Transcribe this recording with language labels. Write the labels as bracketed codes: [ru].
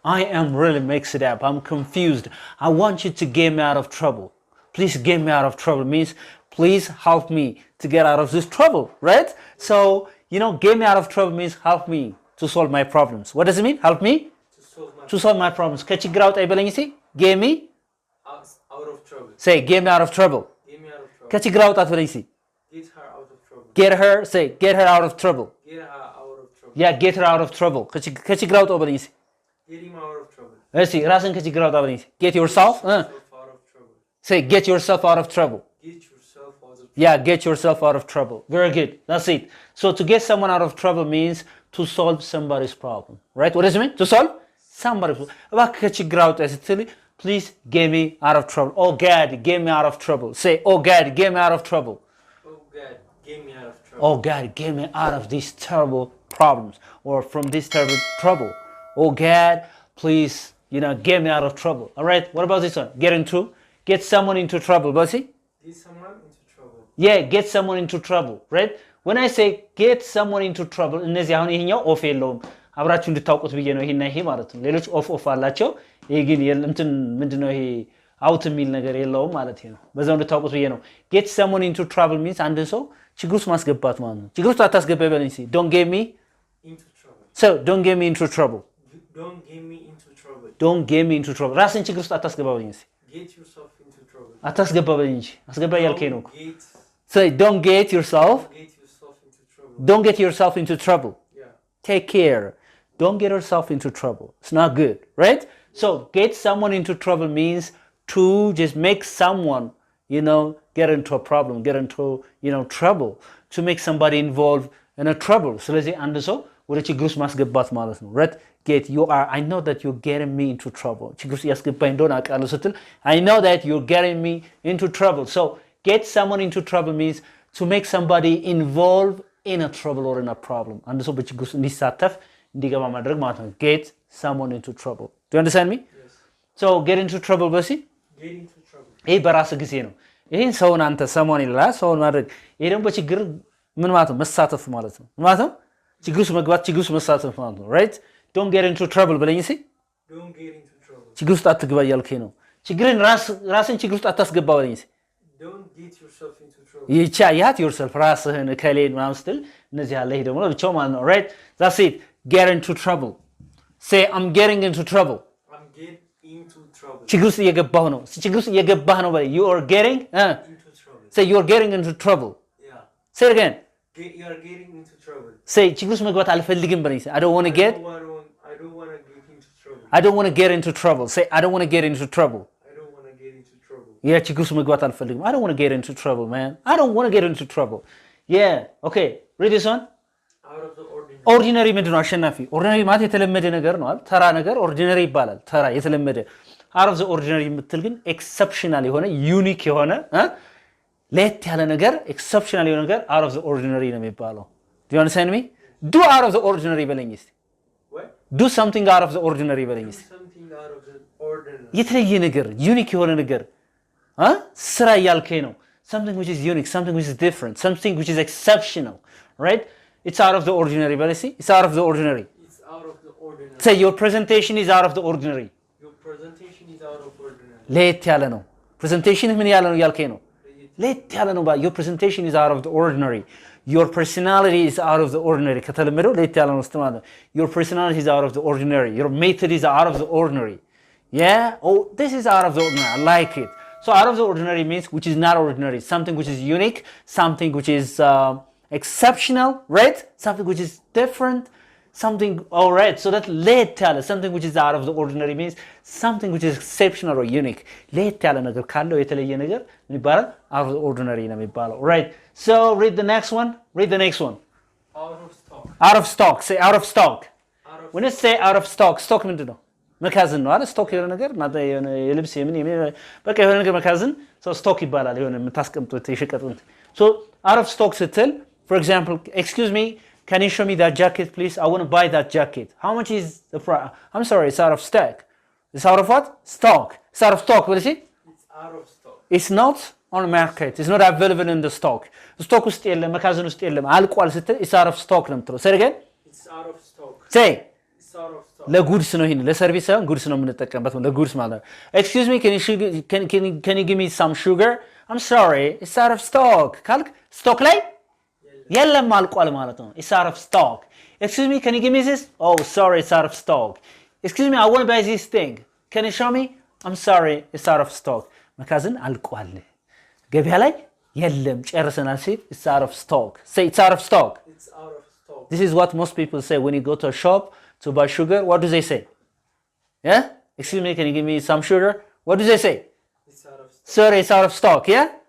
[en] I am really mixed up I'm confused I want you to get me out of trouble please get me out of trouble means please help me to get out of this trouble right so get me out of trouble means help me to solve my problems what does it mean help me to solve my problems [am] ከችግር አውጣኝ በለኝ [en] get me out of trouble. say get me out of trouble Get me out of trouble. [am] ከችግር አውጣት በለኝ [en] Get her out of trouble. get her say get her out of trouble Get her out of trouble. yeah get her out of trouble [am] ከችግር አውጣው በለኝ [en] Get him out of trouble. [am] እሺ ራስን ከችግር አውጣ በለኝ [en] get yourself Out of trouble. say get yourself out of trouble Get yourself out of trouble. yeah get yourself out of trouble very good that's it so to get someone out of trouble means to solve somebody's problem right what does it mean to solve somebody's problem [am] እባክህ ከችግር አውጣ ስትል [en] please get me out of trouble oh God get me out of trouble say oh God get me out of trouble Oh God, get me out of trouble. oh God get me out of these terrible problems or from this terrible trouble oh God please get me out of trouble all right what about this one get someone into trouble but see Get someone into trouble. yeah get someone into trouble [am] right when I say get someone into trouble እነዚህ አሁን ይሄኛው ኦፍ የለውም አብራችሁ እንድታውቁት ብዬ ነው ይሄና ይሄ ማለት ነው ሌሎች ኦፍ አላቸው ይሄ ግን እንትን ምንድነው ይሄ አውት የሚል ነገር የለውም ማለት ነው በዛው እንድታውቁት ብዬ ነው [en] get someone into trouble means [am] አንድን ሰው ችግር ውስጥ ማስገባት ማለት ነው ችግር ውስጥ አታስገባ በለኝ [en] don't get me Into trouble. So don't get me into trouble. Don't get me into trouble. Don't get me into trouble. [am] ራስን ችግር ውስጥ አታስገባኝ እንጂ [en] Get yourself into trouble. [am] አታስገባኝ እንጂ አስገባ ያልከኝ ነው። [en] Get, Say don't get yourself. get yourself into trouble. Don't get yourself into trouble. Yeah. Take care. Don't get yourself into trouble. It's not good, right? So get someone into trouble means to just make someone, get into a problem, get into, trouble. To make somebody involved in a trouble. [am] ስለዚህ አንድ ሰው ወደ ችግር ውስጥ ማስገባት ማለት ነው. [en] Right? I know that you're getting me into trouble. [am] ችግር ውስጥ ያስገባኝ እንደሆነ አውቃለሁ ስትል [en] I know that you're getting me into trouble. So get someone into trouble means to make somebody involved in a trouble or in a problem. [am] አንድ ሰው በችግር ውስጥ እንዲሳተፍ እንዲገባ ማድረግ ማለት ነው. [en] Get someone into trouble. Do you understand me? Yes. So get into trouble በሲ Get into trouble. [am] ይሄ በራስ ጊዜ ነው። ይሄን ሰውን አንተ ሰሞን ይላል ሰውን ማድረግ ይሄ ደግሞ በችግር ምን ማለት ነው? መሳተፍ ማለት ነው። ምን ማለት ነው? ችግር ውስጥ መግባት ችግር ውስጥ መሳተፍ ማለት ነው። Right? [en] Don't get into trouble [am] በለኝ እስኪ። [en] Don't get into trouble. [am] ችግር ውስጥ አትግባ እያልከኝ ነው። ችግርን ራስን ችግር ውስጥ አታስገባ በለኝ እስኪ። [en] Don't get yourself into trouble. [am] ይቻያት yourself ራስህን ከሌን ምናምን ስትል እነዚህ ያለ ይሄ ደግሞ ብቻው ማለት ነው። Right? [en] That's it. Get into trouble. Say I'm getting into trouble. I'm getting into trouble. [am] ችግር ውስጥ እየገባሁ ነው። ችግር ውስጥ እየገባህ ነው በለኝ። [en] You are getting Into trouble. Say you are getting into trouble. Yeah. Say it again. You are getting into trouble. Say [am] ችግር ውስጥ መግባት አልፈልግም በለኝ። [en] I don't want to get I don't want to get into trouble. I don't want to get into trouble. Say I don't want to get into trouble. I don't want to get into trouble. [am] Yeah, ችግር ውስጥ መግባት አልፈልግም. [en] I don't want to get into trouble, man. I don't want to get into trouble. Yeah. Okay. Read this one. Out of the ordinary. [am] ኦርዲነሪ ምንድን ነው አሸናፊ? ኦርዲነሪ ማለት የተለመደ ነገር ነው አይደል? ተራ ነገር ኦርዲነሪ ይባላል። ተራ የተለመደ። [en] out of the ordinary [am] የምትል ግን ኤክሰፕሽናል የሆነ ዩኒክ የሆነ ለየት ያለ ነገር ኤክሰፕሽናል የሆነ ነገር out of the ordinary ነው የሚባለው። [en] Do you understand me? Do out of the ordinary [am] በለኝ እስቲ። [en] What? Do something out of the ordinary [am] በለኝ እስቲ። [en] Something out of the ordinary. [am] የተለየ ነገር ዩኒክ የሆነ ነገር ስራ እያልከኝ ነው። [en] something which is unique, something which is different, something which is exceptional, right? It's out of the ordinary. But see, it's out of the ordinary. It's out of the ordinary. Say your presentation is out of the ordinary. Your presentation is out of ordinary. [am] ለየት ያለ ነው። presentation ምን ያለ ነው ያልከኝ ነው። ለየት ያለ ነው። [en] Your presentation is out of the ordinary. Your personality is out of the ordinary. [am] ከተለመደው ለየት ያለ ነው ማለት ነው። [en] Your personality is out of the ordinary. Your method is out of the ordinary. Yeah? Oh, this is out of the ordinary. I like it. So out of the ordinary means which is not ordinary. Something which is unique, something which is exceptional, right? Something which is different, something, all right. So that [am] ለየት ያለ [en] something which is out of the ordinary means something which is exceptional or unique. [am] ለየት ያለ ነገር ካለው የተለየ ነገር ምን ይባላል? [en] out of the ordinary [am] ነው የሚባለው. [en] Right. So read the next one. Read the next one. Out of stock. Out of stock. Say out of stock. Out of When you say out of stock, stock [am] ምንድን ነው? መካዝን ነው አይደል? ስቶክ የሆነ ነገር ማለት የሆነ የልብስ የምን በቃ የሆነ ነገር መካዝን ስቶክ ይባላል። የሆነ የምታስቀምጡት የሸቀጡት [en] so out of stock [am] ስትል [en] for example, excuse me, can you show me that jacket please? I want to buy that jacket. How much is the price? I'm sorry, it's out of stock. It's out of what? Stock. It's out of stock. What is it? It's out of stock. It's not on the market. It's not available in the stock. [am] Stock ውስጥ የለም መካዝን ውስጥ የለም አልቋል ስትል [en] it's out of stock [am] ነው የምትለው። [en] Say it again. It's out of stock. Say It's out of stock. [am] ለጉድስ ነው ይሄን ለሰርቪስ ሳይሆን ጉድስ ነው የምንጠቀምበት ለጉድስ ማለት ነው። [en] Excuse me, can you give me some sugar? I'm sorry, it's out of stock. [am] ካልክ ስቶክ ላይ የለም አልቋል ማለት ነው። [en] It's out of stock. Excuse me, can you give me this? Oh, sorry, it's out of stock. Excuse me, I want to buy this thing. Can you show me? I'm sorry, it's out of stock. [am] መካዝን አልቋል ገበያ ላይ የለም ጨርሰናል ሲል [en] it's out of stock. Say it's out of stock. It's out of stock. This is what most people say when you go to a shop to buy sugar. What do they say? Yeah? Excuse me, can you give me some sugar? What do they say? It's out of stock. Sorry, it's out of stock, yeah?